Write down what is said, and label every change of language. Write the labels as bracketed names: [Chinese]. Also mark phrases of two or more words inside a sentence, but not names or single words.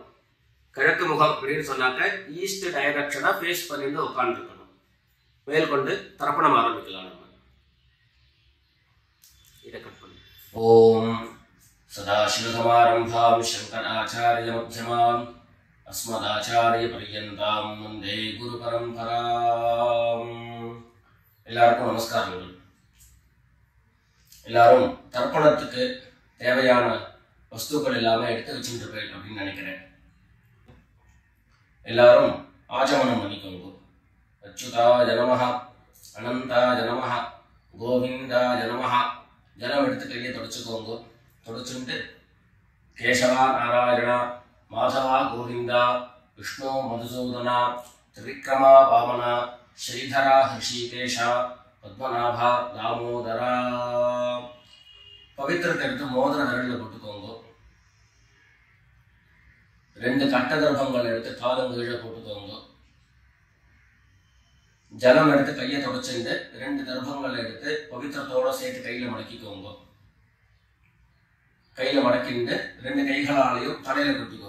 [Tamil] கிழக்கு முகம் அப்படின்னு சொன்னாக்க [English] east directiona face [Tamil] பண்ணிட்டு உட்காந்துருக்கணும். மேற்கொண்டு தர்ப்பணம் ஆரம்பிக்கலாம். நம்ம இதை கட் பண்ணி [Sanskrit] ओम् सदाशिवसमारम्भां शङ्कराचार्य मध्यमां अस्मदाचार्य पर्यन्तां वन्दे गुरु परंपरां. [Tamil] எல்லாருக்கும் நமஸ்காரங்கள். எல்லாரும் தர்ப்பணத்துக்கு தேவையான வஸ்துக்கள் எல்லாமே எடுத்து வச்சுருப்பேன் அப்படின்னு நினைக்கிறேன். எல்லாரும் ஆச்சமனம் பண்ணிக்கோங்க. [Sanskrit] अच्युताय नमः, अनन्ताय नमः, गोविन्दाय नमः. [Tamil] ஜலம் எடுத்து கையை தொடச்சுக்கோங்க. தொடச்சுட்டு [Sanskrit] केशवा नारायणा, माधवा गोविंदा, विष्णु मधुसूदना, त्रिविक्रमा वामना, श्रीधरा हृषिकेशा, पद्मनाभा दामोदरा. [Tamil] पवित्रத்தை எடுத்து மோதிர விரலில் போட்டுக்கோங்க. 2 கட்ட தர்ப்பங்கள் எடுத்து காலங்கீழ போட்டுக்கோங்க. ஜலம் எடுத்து கையை தொடச்சுட்டு 2 தர்ப்பங்கள் எடுத்து பவித்திரத்தோட சேர்த்து கையில மடக்கிக்கோங்க. கையில மடக்கிட்டு 2 கைகளாலையும் தலையில குத்திக்கோங்க.